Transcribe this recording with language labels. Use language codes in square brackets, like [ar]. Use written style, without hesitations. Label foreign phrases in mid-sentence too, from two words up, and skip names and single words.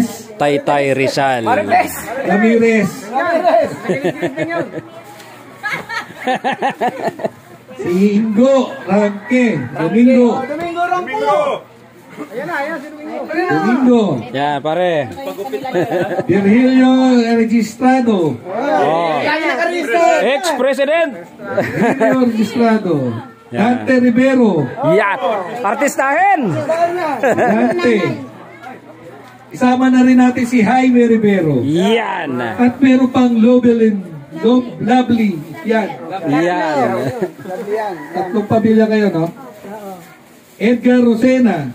[tl] Taytay Rizal. Ramirez. Si Ingo Rangke. Domingo. Domingo Rampo. Ayan na, si Domingo. Domingo. Yan, pare. Virgilio Registrado. Oh. Ex-president. Virgilio Registrado. Dante Rivero. Yan. Artistahin. Dante. Isama na rin natin si Jaime Rivero. Yan. At meron pang Lovely. Yan. Yan. Tatlong pamilya kayo, no? Edgar Rosena.